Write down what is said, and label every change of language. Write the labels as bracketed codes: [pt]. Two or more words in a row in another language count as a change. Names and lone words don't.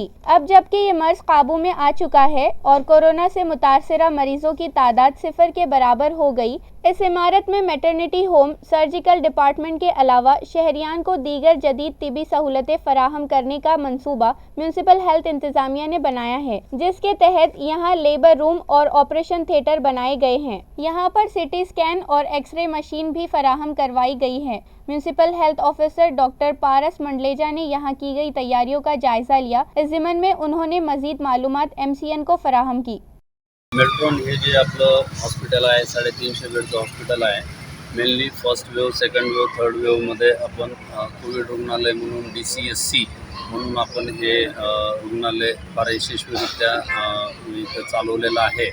[ur] اب جبکہ یہ مرض قابو میں آ چکا ہے اور کورونا سے متاثرہ مریضوں کی تعداد 0 کے برابر ہو گئی، اس عمارت میں [en] maternity home, surgical department [ur] کے علاوہ شہریان کو دیگر جدید طبی سہولتیں فراہم کرنے کا منصوبہ [en] municipal health [ur] انتظامیہ نے بنایا ہے، جس کے تحت یہاں [en] labour room [ur] اور [en] operation theatre [ur] بنائے گئے ہیں۔ یہاں پر [en] CT scan [ur] اور [en] X-ray machine [ur] بھی فراہم کروائی گئی ہے۔ [en] municipal health officer doctor [ur] پارس منڈلیجا نے یہاں کی گئی تیاریوں کا جائزہ لیا۔ اس ضمن میں انہوں نے مزید معلومات MCN کو فراہم کی۔ [mr] मेल्ट्रॉन हे जे आपलं हॉस्पिटल आहे 350 बेडचं हॉस्पिटल आहे। [en] mainly first wave, second wave, third wave-madhye [mr] आपण कोविड रुग्णालय म्हणून DCSC म्हणून आपण हे रुग्णालय फार यशस्वीरित्या इथं चालवलेलं आहे।